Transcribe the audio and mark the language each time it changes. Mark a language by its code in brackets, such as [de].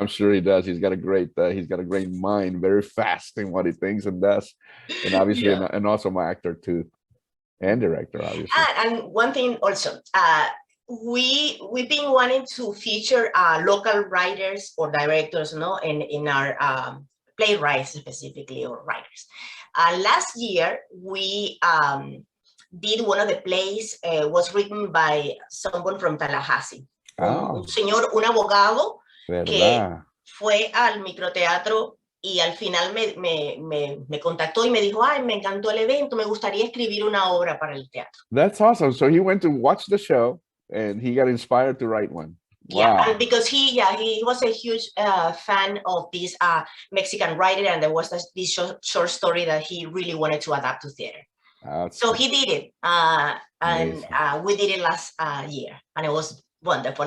[en] I'm sure he does. He's got a great mind, very fast in what he thinks and does. And obviously, Yeah. and also my actor too, and director, obviously. And one thing also, we've been wanting to feature local writers or directors, in our playwrights specifically, or writers. Last year, we did one of the plays, was written by someone from Tallahassee, [es] un señor, un abogado que fue al microteatro y al final me contactó y me dijo, ay, me encantó el evento, me gustaría escribir una obra para el teatro. [en] That's awesome. So he went to watch the show and he got inspired to write one. Yeah, Wow. and because he was a huge fan of this Mexican writer, and there was this short story that he really wanted to adapt to theater. So he did it, and we did it last year, and it was wonderful.